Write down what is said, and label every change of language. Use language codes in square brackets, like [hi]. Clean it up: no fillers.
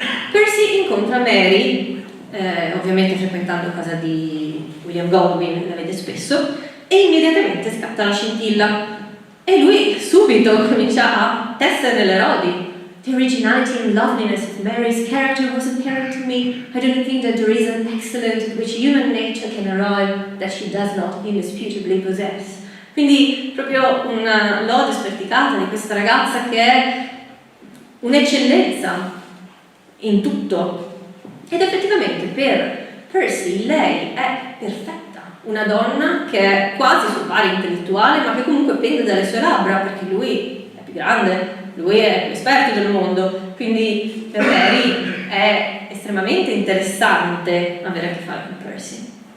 [it] Percy incontra Mary, ovviamente frequentando casa di William Godwin, la vede spesso, e immediatamente scatta la scintilla. E lui subito comincia a tessere nelle lodi. [en] The originality and loveliness of Mary's character was apparent to me. I don't think that there is an excellence at which human nature can arrive that she does not indisputably possess. [it] Quindi proprio una lode sperticata di questa ragazza che è un'eccellenza in tutto. Ed effettivamente per Percy lei è perfetta, una donna che è quasi sul pari intellettuale, ma che comunque pende dalle sue labbra, perché lui è più grande, lui è più esperto del mondo, quindi per Mary è estremamente interessante avere a che fare con Percy.